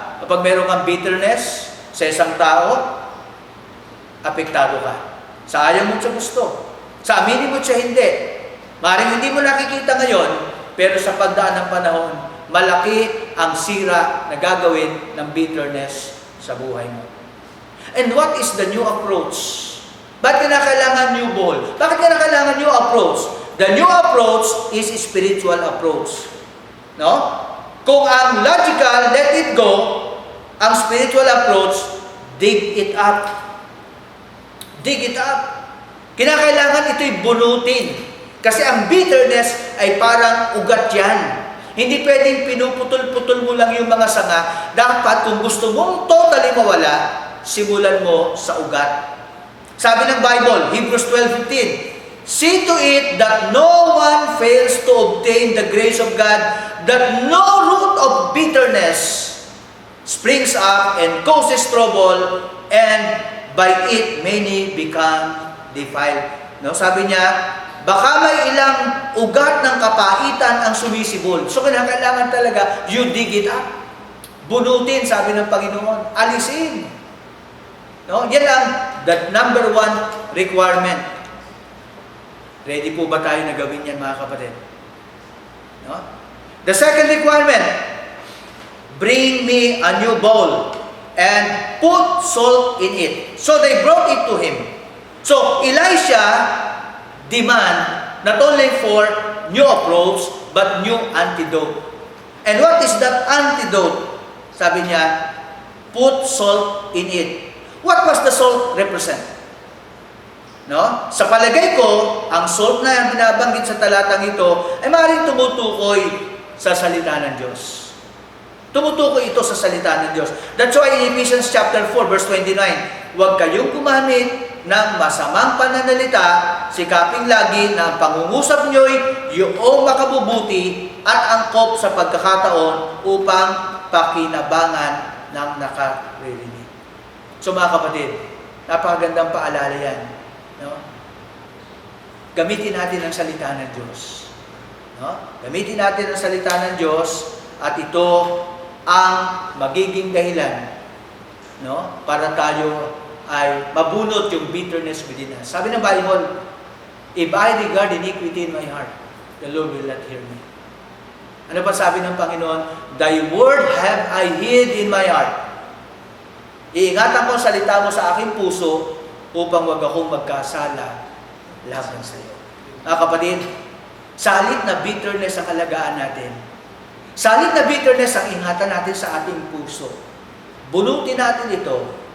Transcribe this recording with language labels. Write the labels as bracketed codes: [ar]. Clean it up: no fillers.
[tl] Kapag meron kang bitterness sa isang tao, apektado ka. Sa ayaw mo siya gusto. Sa aminin mo siya hindi. Maaaring hindi mo nakikita ngayon, pero sa pagdaan ng panahon, malaki ang sira na gagawin ng bitterness sa buhay mo. [en] And what is the new approach? [tl] Bakit kinakailangan [en] new ball? [tl] Bakit kinakailangan [en] new approach? The new approach is spiritual approach. No? Kung ang logical, let it go, ang spiritual approach, dig it up. Dig it up. [tl] Kinakailangan ito'y bunutin. Kasi ang bitterness ay parang ugat yan. Hindi pwedeng pinuputol-putol mo lang yung mga sanga. Dapat kung gusto mong totally mawala, simulan mo sa ugat. Sabi ng [en] Bible, Hebrews 12:15, see to it that no one fails to obtain the grace of God, that no root of bitterness springs up and causes trouble, and by it many become defiled. No? [tl] Sabi niya, baka may ilang ugat ng kapaitan ang sumisibol. [en] So, [tl] kailangan talaga, [en] you dig it up. [tl] Bunutin, sabi ng Panginoon. Alisin. No? Yan ang [en] the number one requirement. [tl] Ready po ba tayo na gawin yan, mga kapatid? No? [en] The second requirement, bring me a new bowl and put salt in it. So, they brought it to him. So, Elisha demand not only for new approach, but new antidote. And what is that antidote? [tl] Sabi niya, [en] put salt in it. What was the salt represent? No? [tl] Sa palagay ko, ang salt na binabanggit sa talatang ito ay maaaring tumutukoy sa salita ng Diyos. Tumutukoy ito sa salita ng Diyos. [en] That's why in Ephesians chapter 4, verse 29, [tl] huwag kayong gumamit ng masamang pananalita, sikaping lagi na ang pangungusap nyo'y yung makabubuti at angkop sa pagkakataon upang pakinabangan ng nakaririnig. So mga kapatid, napakagandang paalala yan. No? Gamitin natin ang salita ng Diyos. No? Gamitin natin ang salita ng Diyos at ito ang magiging dahilan, no? Para tayo ay mabunot yung bitterness [en] within us. [tl] Sabi ng [en] Bible, if I regard iniquity in my heart, the Lord will not hear me. [tl] Ano pa sabi ng Panginoon? [en] Thy word have I hid in my heart. [tl] Iingatan ko ang salita mo sa aking puso upang wag akong magkasala laban sa iyo. Mga kapatid, salit na bitterness ang alagaan natin. Salit na bitterness ang ingatan natin sa ating puso. Bunutin natin ito.